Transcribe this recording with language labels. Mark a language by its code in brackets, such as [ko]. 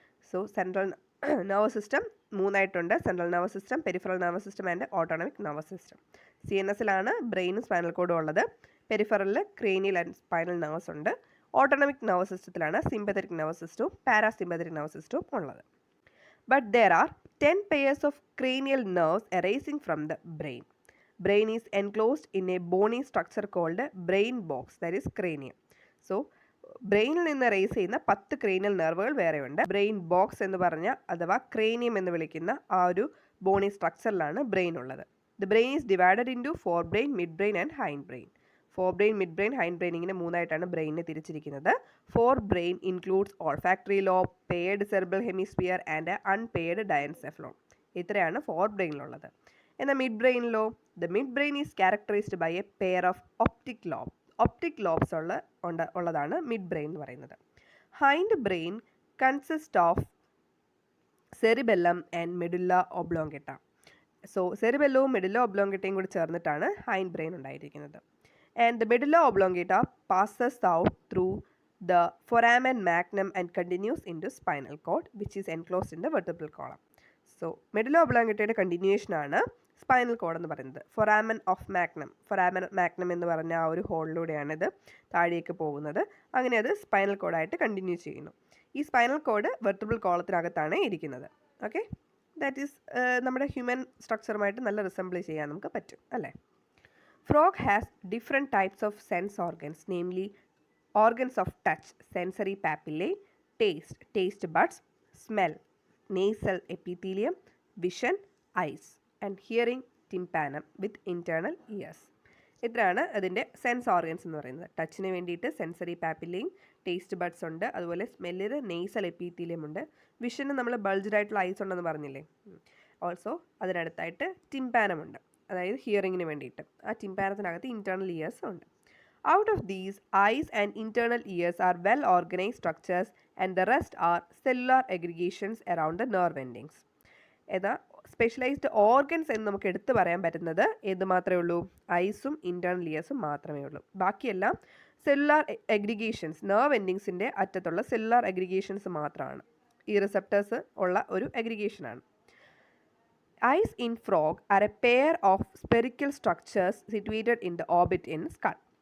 [en] So central nervous system [ml] മൂന്നായിട്ടുണ്ട്. [en] Central nervous system, peripheral nervous system and autonomic nervous system. [ml] CNS-ലാണ് ബ്രെയിനും spinal കോഡും ഉള്ളത്. പെരിഫറലിൽ cranial and spinal nerves ഉണ്ട്. Autonomic nervous systemത്തിലാണ് sympathetic nervous system, parasympathetic nervous system ഉള്ളത്. [en] But there are 10 pairs of cranial nerves arising from the brain. Brain is enclosed in a bony structure called brain box, that is cranium. [ml] So ബ്രെയിനിൽ നിന്ന് raise ചെയ്യുന്ന 10 cranial നെർവുകൾ വേറെയുണ്ട്. Brain box എന്ന് പറഞ്ഞ അഥവാ cranium എന്ന് വിളിക്കുന്ന ആ ഒരു ബോണി സ്ട്രക്ചറിലാണ് ബ്രെയിൻ ഉള്ളത്. [en] the brain is divided into [ml] four brain, mid brain and hind brain. Four brain, mid brain, hind brain ഇങ്ങനെ മൂന്നായിട്ടാണ് ബ്രെയിനിനെ തിരിച്ചിരിക്കുന്നത്. [en] Forebrain includes olfactory lobe, paired cerebral hemisphere and unpaired diencephalon. [ml] ഇത്രയാണ് four ബ്രെയിനിലുള്ളത്. എന്നാൽ mid ബ്രെയിനിലോ, [en] The mid brain is characterised by A pair of optic lobe. [ml] Optic lobes ഉള്ളതാണ് mid brain എന്ന് പറയുന്നത്. [en] Hindbrain consist of cerebellum and medulla oblongata. [ml] So സെറിബെല്ലവും medulla ഒബ്ലോങ്കേട്ടയും കൂടി ചേർന്നിട്ടാണ് hind brain ഉണ്ടായിരിക്കുന്നത്. [en] And the medulla oblongata passes out through the foramen magnum and continues into spinal cord, which is enclosed in the vertebral column. [ml] So medulla oblongata continuation ആണ് spinal cord എന്ന് പറയുന്നത്. ഫോറാമൻ of magnum, ഫോറാമൻ magnum എന്ന് പറഞ്ഞ ആ ഒരു ഹോളിലൂടെയാണ് ഇത് താഴേക്ക് പോകുന്നത്. അങ്ങനെ അത് സ്പൈനൽ കോഡായിട്ട് കണ്ടിന്യൂ ചെയ്യുന്നു. ഈ സ്പൈനൽ കോഡ് വെർട്ടബ്രൽ കോളത്തിനകത്താണ് ഇരിക്കുന്നത്. ഓക്കെ. ദാറ്റ് ഈസ് നമ്മുടെ ഹ്യൂമൻ സ്ട്രക്ചറുമായിട്ട് നല്ല റിസംബിൾ ചെയ്യാൻ നമുക്ക് പറ്റും അല്ലേ. [en] Frog has different types of sense organs, namely organs of touch, sensory papillae, taste buds, smell, nasal epithelium, vision, eyes, and hearing tympanum with internal ears. [ml] ഇത്രയാണ് അതിൻ്റെ sense organs എന്ന് പറയുന്നത്. ടച്ചിന് വേണ്ടിയിട്ട് സെൻസറി പാപ്പില്ലയും ടേസ്റ്റ് ബഡ്സ് ഉണ്ട്, അതുപോലെ സ്മെല്ലിന് nasal എപ്പീത്തീലിയം ഉണ്ട്, വിഷന് നമ്മൾ bulged ആയിട്ടുള്ള ഐസ് ഉണ്ടെന്ന് പറഞ്ഞില്ലേ. ഓൾസോ അതിനടുത്തായിട്ട് ടിംപാനം ഉണ്ട്, അതായത് ഹിയറിങ്ങിന് വേണ്ടിയിട്ട്. ആ ടിംപാനത്തിനകത്ത് ഇൻറ്റേർണൽ ഇയേഴ്സ് ഉണ്ട്. [en] Out of these, eyes and internal ears are well organized structures and the rest are cellular aggregations around the nerve endings. [ml] എന്നാൽ സ്പെഷ്യലൈസ്ഡ് ഓർഗൻസ് എന്ന് നമുക്ക് എടുത്തു പറയാൻ പറ്റുന്നത് ഏത് മാത്രമേ ഉള്ളൂ? ഐസും ഇൻറ്റേർണൽ ഇയേഴ്സും മാത്രമേ ഉള്ളൂ. ബാക്കിയെല്ലാം സെല്ലുലാർ അഗ്രിഗേഷൻസ്, നെർവ് എൻഡിങ്സിൻ്റെ അറ്റത്തുള്ള സെല്ലുലാർ അഗ്രിഗേഷൻസ് മാത്രമാണ്. ഈ റിസെപ്റ്റേഴ്സ് ഉള്ള ഒരു അഗ്രിഗേഷനാണ്. [en] Eyes in frog are a pair of spherical structures situated in the orbit in skull.